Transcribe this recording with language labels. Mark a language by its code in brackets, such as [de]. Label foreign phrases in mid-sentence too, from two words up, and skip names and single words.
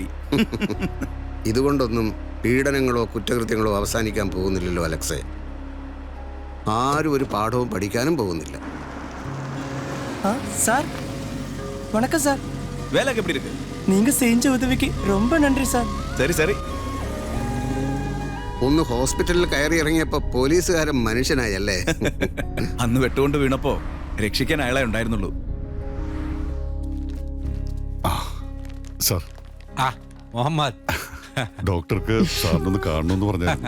[ml] ഇതുകൊണ്ടൊന്നും പീഡനങ്ങളോ കുറ്റകൃത്യങ്ങളോ അവസാനിക്കാൻ പോകുന്നില്ലല്ലോ അലക്സേ. ആരും ഒരു പാഠവും പഠിക്കാനും പോകുന്നില്ല. [ta] சார் வணக்கம் சார். வேலை எப்படி இருக்கு? நீங்க செஞ்ச உதவிக்கு ரொம்ப நன்றி சார். சரி சரி. [ml] ഒന്ന് ഹോസ്പിറ്റലിൽ കയറി ഇറങ്ങിയപ്പോ പോലീസുകാരൻ മനുഷ്യനായല്ലേ. അന്ന് വെട്ടുകൊണ്ട് വീണപ്പോ രക്ഷിക്കാൻ അയാളെ ഉണ്ടായിരുന്നുള്ളൂ. സാർ, മുഹമ്മദ് ഡോക്ടർക്ക് സാറിനൊന്ന് കാണണമെന്ന് പറഞ്ഞു.